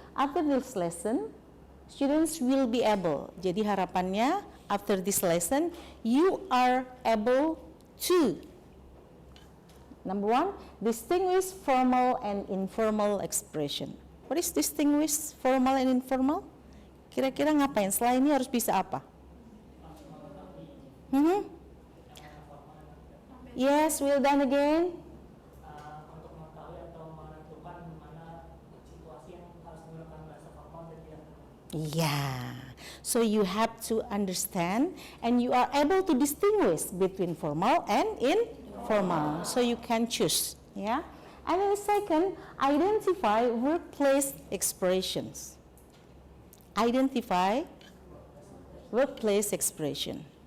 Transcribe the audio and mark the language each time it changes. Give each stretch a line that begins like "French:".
English: After this lesson, students will be able.
Indonesian: Jadi harapannya
English: after this lesson, you are able to Number one, distinguish formal and informal expression. What is distinguish formal and informal?
Indonesian: Kira-kira ngapain? Setelah ini harus bisa apa?
English: Yes, well done again.
Indonesian: Untuk mengetahui atau menentukan mana situasi yang harus menggunakan bahasa formal dan tidak.
English: Yeah. So you have to understand and you are able to distinguish between formal and informal. So you can choose, yeah. And then the second, identify workplace expressions. Identify workplace expression.